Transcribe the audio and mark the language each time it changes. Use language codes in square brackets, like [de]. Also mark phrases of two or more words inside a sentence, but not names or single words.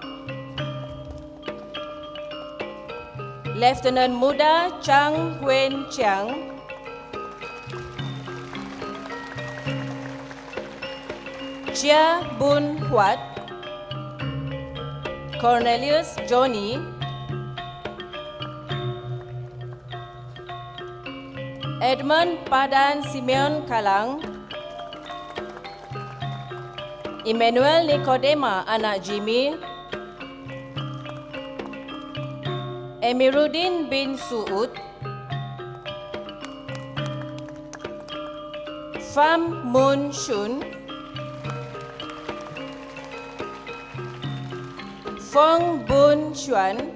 [ms] Lieutenant Muda Chang Huen Chiang, Chia Bun Huat, Cornelius Johnny, Edmund Padan Simeon Kalang, Emmanuel Nicodema anak Jimmy, Emiruddin bin Suud, Pham Mun Shun, Fong Bun Chuan,